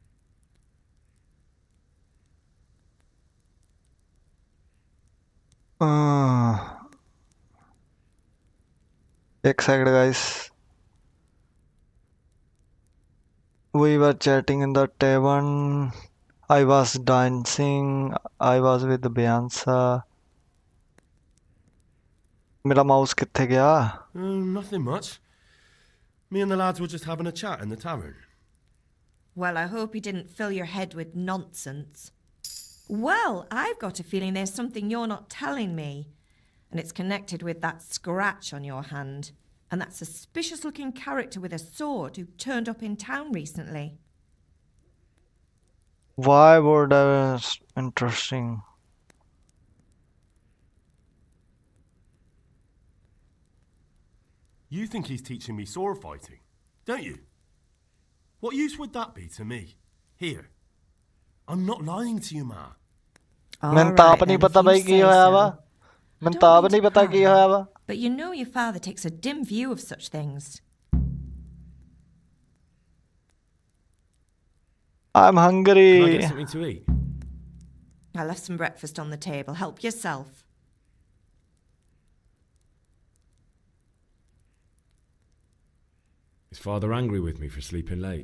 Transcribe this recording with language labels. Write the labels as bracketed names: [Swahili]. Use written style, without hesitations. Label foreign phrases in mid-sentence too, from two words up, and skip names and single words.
[English] एक second, guys. We were chatting in the tavern. I was dancing. I was with Beyonce. [Punjabi] ਮੇਰਾ mouse ਕਿੱਥੇ ਗਿਆ? [English] Nothing much. Me and the lads were just having a chat in the tavern. Well, I hope you didn't fill your head with nonsense. Well, I've got a feeling there's something you're not telling me. And it's connected with that scratch on your hand. And that suspicious-looking character with a sword who turned up in town recently. Why would that be interesting? You think he's teaching me sword fighting, don't you? What use would that be to me? Here. I'm not lying to you, Ma. [Punjabi] ਮੈਂਨੇ ਤੋ ਆਪ ਨਹੀਂ ਪਤਾ ਭਾਈ ਕੀ ਹੋਇਆ ਵਾ ਮੈਂਨੇ ਤੋ ਆਪ ਨਹੀਂ ਪਤਾ ਕੀ ਹੋਇਆ ਵਾ [English] But you know your father takes a dim view of such things. I'm Can I hungry. get something to eat? I left some breakfast on the table. Help yourself. Is Father angry with me for sleeping late?